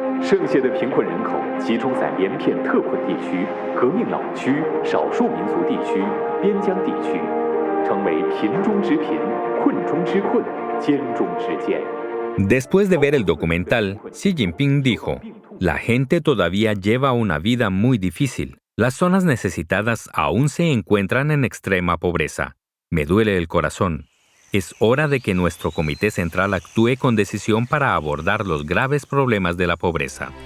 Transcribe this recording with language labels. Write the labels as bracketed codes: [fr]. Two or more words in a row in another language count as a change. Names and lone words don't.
[zh] 剩下的贫困人口集中在连片特困地区、革命老区、少数民族地区、边疆地区，成为贫中之贫、困中之困、艰中之艰。 [es] Después de ver el documental, Xi Jinping dijo: "La gente todavía lleva una vida muy difícil. Las zonas necesitadas aún se encuentran en extrema pobreza. Me duele el corazón. Es hora de que nuestro Comité Central actúe con decisión para abordar los graves problemas de la pobreza".